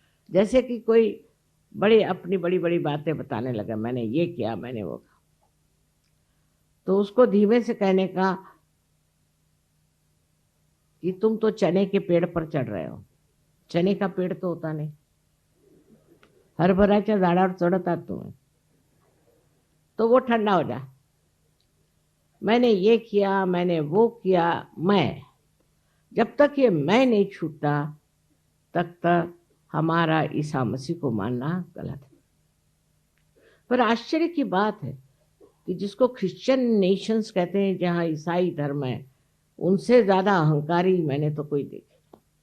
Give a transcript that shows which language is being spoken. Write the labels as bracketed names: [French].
[Hindi] जैसे कि कोई अपनी बड़ी बड़ी बातें बताने लगा, मैंने ये किया, मैंने वो किया, तो उसको धीमे से कहने का कि तुम तो चने के पेड़ पर चढ़ रहे हो। चने का पेड़ तो होता नहीं, [Marathi] हरभराच्या झाडावर चढतात तुम्ही, [Hindi] तो वो ठंडा हो जाए। मैंने ये किया, मैंने वो किया, मैं, जब तक ये मैं नहीं छूटता तब तक हमारा ईसा मसीह को मानना गलत है। पर आश्चर्य की बात है कि जिसको क्रिश्चियन नेशंस कहते हैं, जहाँ ईसाई धर्म है, उनसे ज्यादा अहंकारी मैंने तो कोई देखे।